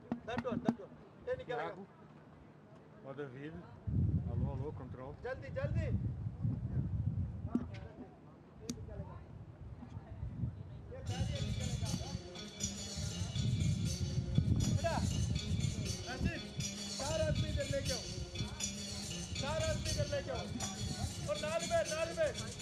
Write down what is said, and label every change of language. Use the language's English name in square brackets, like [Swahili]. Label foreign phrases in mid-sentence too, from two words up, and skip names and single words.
[English] That one. [Hindi] ये निकलेगा. [Portuguese] Thiago, o David. Alô, controle. [Hindi] जल्दी. बेटा, राजीव, 4 आदमी इधर ले जाओ. 4 आदमी इधर ले जाओ. और नाल में.